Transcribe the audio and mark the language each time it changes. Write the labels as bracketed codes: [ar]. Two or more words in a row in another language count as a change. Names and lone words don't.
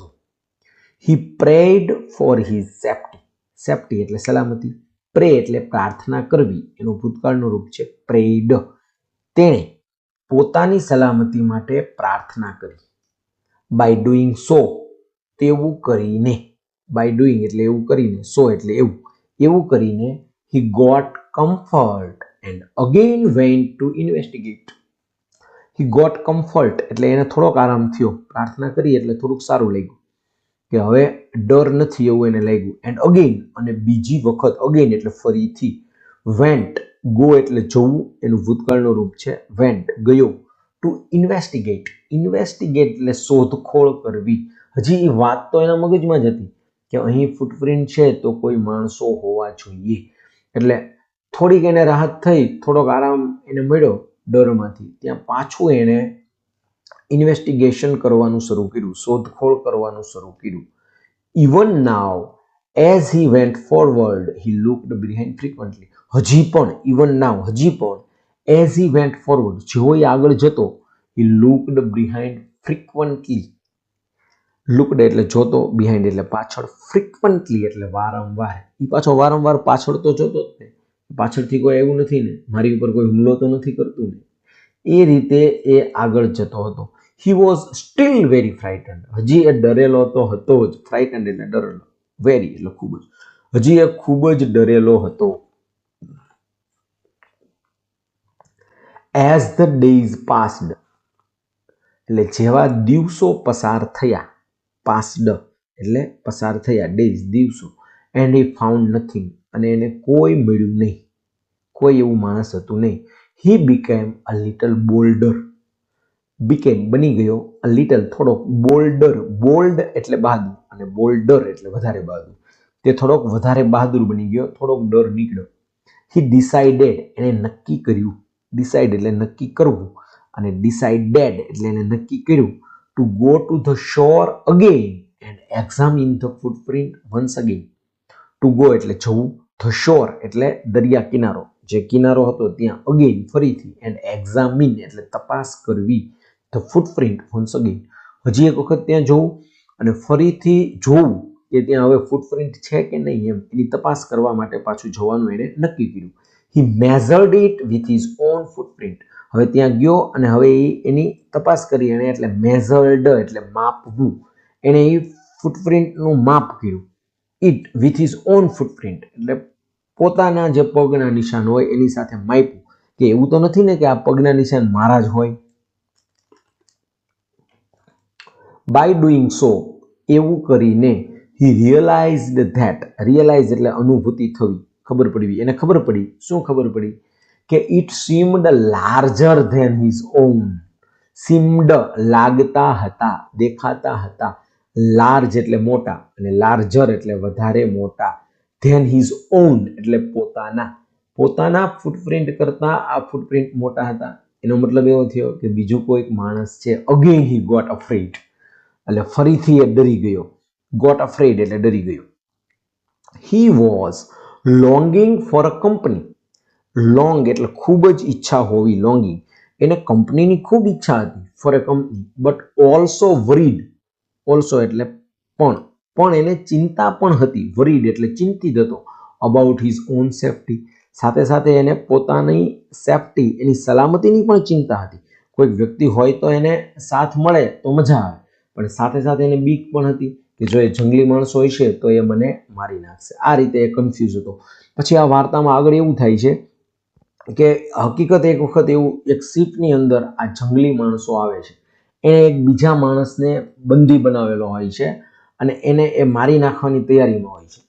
[en] he prayed for his safety [gu] એટલે સલામતી, પ્રે એટલે પ્રાર્થના કરવી, એનું ભૂતકાળનું રૂપ છે prayed. તેણે પોતાની સલામતી માટે પ્રાર્થના કરી. [en] by doing so [gu] તેવું કરીને, [en] by doing [gu] એટલે એવું કરીને, [en] so [gu] એટલે એવું કરીને [en] he got comfort and again went to investigate. [gu] he got comfort એટલે એને થોડોક આરામ થયો, પ્રાર્થના કરી એટલે થોડુંક સારું લાગ્યું કે હવે ડર નથી એવું એને લાગ્યું. [en] and again [gu] અને બીજી વખત, again એટલે ફરીથી, went go એટલે જવું, એનું ભૂતકાળનું રૂપ છે went ગયો. to investigate એટલે શોધખોળ કરવી. હજી એ વાત તો એના મગજમાં જ હતી કે અહીં ફૂટપ્રિન્ટ છે તો કોઈ માણસો હોવા જોઈએ, એટલે થોડીક એને રાહત થઈ, થોડોક આરામ એને મળ્યો ડરમાંથી. ત્યાં પાછું એને ઇન્વેસ્ટિગેશન કરવાનું શરૂ કર્યું, શોધખોળ કરવાનું શરૂ કર્યું. [en] even now as he went forward he looked behind frequently. [gu] હજી પણ [en] as he went forward, [gu] જેવો એ આગળ જતો, [en] he looked behind frequently. [gu] looked એટલે જોતો, behind એટલે પાછળ, frequently એટલે વારંવાર. એ પાછો વારંવાર પાછળ તો જોતો જ ને, પાછળથી કોઈ એવું નથી ને, મારી ઉપર કોઈ હુમલો તો નથી કરતું ને, એ રીતે એ આગળ જતો હતો. [en] he was still very frightened, [gu] હજી એ ડરેલો તો હતો જ, frightened એટલે ડરેલો, very એટલે ખૂબ જ, હજી એ ખૂબ જ ડરેલો હતો. [en] as the days passed [gu] એટલે જેવા દિવસો પસાર થયા, passed એટલે પસાર થયા, days દિવસો, [en] and he found nothing [gu] અને એને કોઈ મળ્યું નહીં, કોઈ એવું માણસ હતું નહીં. [en] he became a little bolder, became [gu] બની ગયો, [en] a little [gu] થોડોક, bolder, bold એટલે બહાદુર અને bolder એટલે વધારે બહાદુર, તે થોડોક વધારે બહાદુર બની ગયો, થોડોક ડર નીકળ્યો. [en] he decided [gu] એને નક્કી કર્યું, [en] decide [gu] એટલે નક્કી કરવું અને [en] decided [gu] એટલે એને નક્કી કર્યું [en] to go to the shore again and examine the footprint once again. To go [gu] એટલે જવું, [en] the shore [gu] એટલે દરિયા કિનારો, જે કિનારો હતો ત્યાં again ફરીથી, [en] and examine [gu] એટલે તપાસ કરવી, [en] the footprint once again [gu] હજી એક વખત ત્યાં જવું અને ફરીથી જોવું કે ત્યાં હવે ફૂટપ્રિન્ટ છે કે નહીં, એમ એની તપાસ કરવા માટે પાછું જવાનું એણે નક્કી કર્યું. [en] He measured it with his own footprint. [gu] હવે ત્યાં ગયો અને હવે એની તપાસ કરી એણે, એટલે measured એટલે માપવું, એણે એ ફૂટપ્રિન્ટનું માપ કર્યું. [en] It with his own footprint [gu] એટલે પોતાના જે પગના નિશાન હોય એની સાથે માપ્યું, કે એવું તો નથી ને કે આ પગના નિશાન મારા જ હોય. [en] By doing so, [gu] એવું કરીને [en] he realized that, [gu] realize એટલે અનુભૂતિ થવી, ખબર પડવી, એને ખબર પડી, શું ખબર પડી, કે [en] it seemed larger than his own. [gu] seemed લાગતા હતા, દેખાતા હતા, large એટલે મોટા અને larger એટલે વધારે મોટા, [en] than his own [gu] એટલે પોતાના, પોતાના ફૂટપ્રિન્ટ કરતા આ ફૂટપ્રિન્ટ મોટા હતા. એનો મતલબ એવો થયો કે બીજું કોઈક માણસ છે. [en] again he got afraid [gu] એટલે ફરીથી એ ડરી ગયો. [en] got afraid [gu] એટલે ડરી ગયો. [en] he was longing for a company. [gu] long એટલે ખૂબ જ ઈચ્છા હોવી, longing, એને કંપનીની ખૂબ ઈચ્છા હતી, [en] for a company, but also worried, [gu] also એટલે પણ એને ચિંતા પણ હતી, worried એટલે ચિંતિત હતો, [en] about his own safety, [gu] સાથે સાથે એને પોતાની સેફટી, એની સલામતીની પણ ચિંતા હતી. કોઈક વ્યક્તિ હોય તો એને સાથ મળે તો મજા આવે, પણ સાથે સાથે એને બીક પણ હતી કે જો એ જંગલી માણસ હોય છે તો એ મને મારી નાખશે. આ રીતે એ કન્ફ્યુઝ હતો. પછી આ વાર્તામાં આગળ એવું થાય છે કે હકીકત એક વખત એવું એક શિપની અંદર આ જંગલી માણસો આવે છે, એને એક બીજા માણસને બંદી બનાવેલો હોય છે અને એને એ મારી નાખવાની તૈયારીમાં હોય છે.